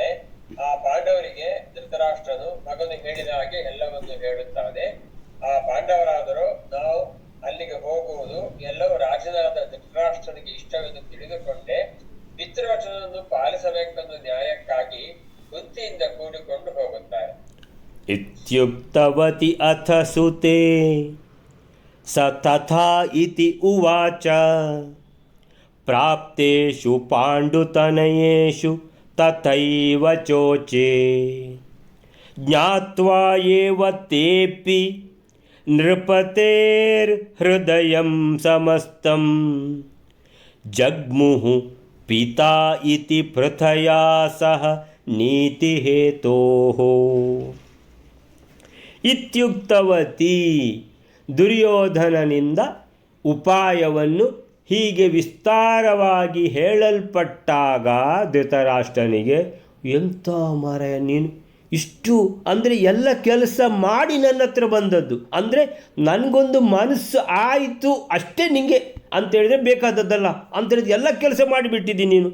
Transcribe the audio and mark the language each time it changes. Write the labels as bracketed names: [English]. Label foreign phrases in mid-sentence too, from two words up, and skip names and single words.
[Kannada] ಆ ಪಾಂಡವರಿಗೆ ಧೃತರಾಷ್ಟ್ರನು ಮಗನು ಹೇಳಿದ ಹಾಗೆ ಎಲ್ಲವನ್ನು ಹೇಳುತ್ತಾನೆ. ಆ ಪಾಂಡವರಾದರೂ ನಾವು ಅಲ್ಲಿಗೆ ಹೋಗುವುದು ಎಲ್ಲವೂ ರಾಜನಾದ ಧೃತರಾಷ್ಟ್ರನಿಗೆ ಇಷ್ಟವೆಂದು ತಿಳಿದುಕೊಂಡೆ ಪಿತೃವಚನವನ್ನು ಪಾಲಿಸಬೇಕೆಂದು ನ್ಯಾಯಕ್ಕಾಗಿ ಬುದ್ಧಿಯಿಂದ ಕೂಡಿಕೊಂಡು ಹೋಗುತ್ತಾರೆ. [Sanskrit] ಇತ್ಯುಕ್ತವತಿ ಅಥ ಸುತೆ ಸ ತಥಾ ಇತಿ ಉವಾಚ ಪ್ರಾಪ್ತೇಷು ಪಾಂಡುತನಯೇಷು ತಥೈವ ಚೋಚೆ ಜ್ಞಾತ್ವಾ ಏವ ತೇಪಿ ನೃಪತೇರ್ ಹೃದಯಂ ಸಮಸ್ತಂ ಜಗ್ಮುಹು ಪಿತಾ ಇತಿ ಪೃಥಯಾ ಸಹ ನೀತಿ ಹೇತೋಃ. [Kannada] ಇತ್ಯುಕ್ತವತಿ, ದುರ್ಯೋಧನನಿಂದ ಉಪಾಯವನ್ನು ಹೀಗೆ ವಿಸ್ತಾರವಾಗಿ ಹೇಳಲ್ಪಟ್ಟಾಗ ಧೃತರಾಷ್ಟ್ರನಿಗೆ, ಎಂಥ ಮಾರಾಯ ನೀನು ಇಷ್ಟು ಅಂದರೆ ಎಲ್ಲ ಕೆಲಸ ಮಾಡಿ ನನ್ನ ಹತ್ರ ಬಂದದ್ದು, ಅಂದರೆ ನನಗೊಂದು ಮನಸ್ಸು ಆಯಿತು ಅಷ್ಟೇ ನಿಂಗೆ ಅಂತೇಳಿದರೆ ಬೇಕಾದದ್ದಲ್ಲ ಅಂತೇಳಿದ್ರೆ ಎಲ್ಲ ಕೆಲಸ ಮಾಡಿಬಿಟ್ಟಿದ್ದೀನಿ ನೀನು.